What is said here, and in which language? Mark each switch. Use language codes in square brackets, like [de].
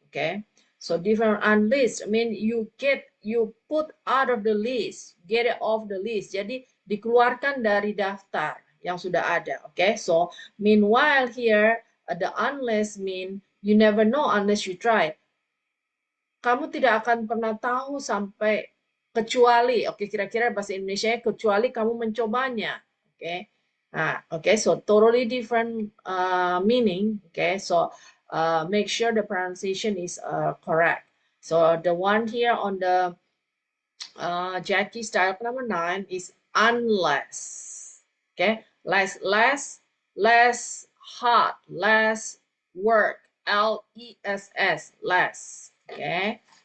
[en] Okay, so different. Unlist, I mean you put out of the list, get it off the list, [id] jadi dikeluarkan dari daftar yang sudah ada. [en] Okay, so meanwhile here the unless mean you never know unless you try. [id] kamu tidak akan pernah tahu sampai kecuali, oke, kira-kira bahasa Indonesia kecuali kamu mencobanya, oke. [en] Nah, oke, so totally different meaning, okay, so make sure the pronunciation is correct. So the one here on the Jackie's dialogue number 9 is unless, okay, less hard, less work, less, less, okay.